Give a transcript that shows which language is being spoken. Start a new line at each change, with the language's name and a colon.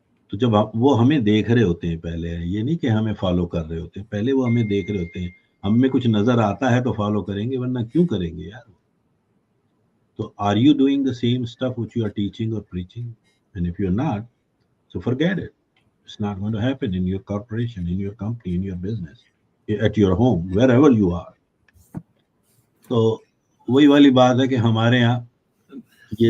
Hindi: तो जब वो हमें देख रहे होते हैं पहले, ये नहीं कि हमें फॉलो कर रहे होते हैं, पहले वो हमें देख रहे होते हैं. हम में कुछ नजर आता है तो फॉलो करेंगे, वरना क्यों करेंगे यार?
English: तो are you doing the same stuff which you are teaching और preaching? And if you are not, so forget it. It's not going to happen in your corporation, in your company, in your business, at your home, wherever you are.
Hindi: तो वही वाली बात है कि हमारे यहाँ ये